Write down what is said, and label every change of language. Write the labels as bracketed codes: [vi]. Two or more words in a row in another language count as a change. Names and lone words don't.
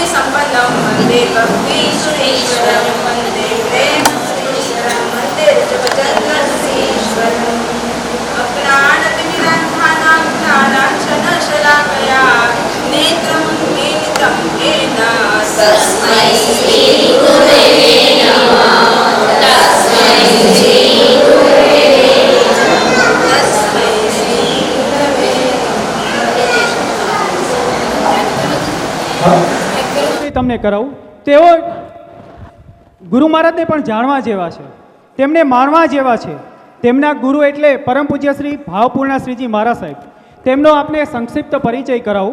[sa] संपन्नम वंदे भक्ति सुरेश्वरम वंदे प्रेम सुरेश्वरम वंदे जगचंद्र सुरेश्वरम अज्ञानतिमिरान्धानां ज्ञानाञ्जनशलाकया नेत्रमुन्मीलितं येन तस्मै श्री गुरवे नमः तस्मै श्री गुरवे नमः तस्मै श्री गुरवे [gu] તમને કરાવું તેઓ ગુરુ મહારાજને પણ જાણવા જેવા છે, તેમને માણવા જેવા છે. તેમના ગુરુ એટલે પરમ પૂજ્ય શ્રી ભાવપૂર્ણ શ્રીજી મહારાજ સાહેબ. તેમનો આપને સંક્ષિપ્ત પરિચય કરાવું.